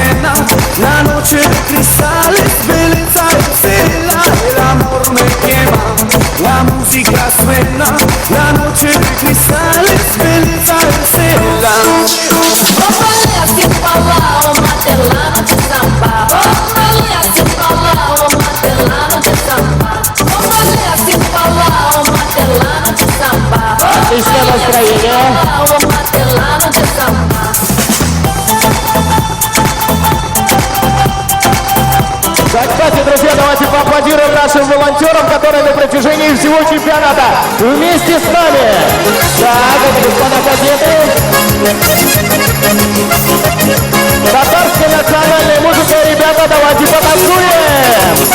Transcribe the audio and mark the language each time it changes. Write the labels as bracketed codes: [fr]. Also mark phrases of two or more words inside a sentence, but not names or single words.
[es] la noche de cristales, belleza estela, el amor me quema, la música suena, la noche de cristales, belleza estela. [pt] Vamos ali assim pra lá, o martelando de samba. Vamos ali assim pra lá, o martelando de samba. Vamos ali assim pra lá, o martelando de samba. [ru] Отличное настроение. [pt] O martelando de samba. [ru] Да, кстати, друзья, давайте поаплодируем нашим волонтерам, которые на протяжении всего чемпионата вместе с нами. Так, это господа кадеты. Татарская национальная музыка, ребята, давайте потанцуем.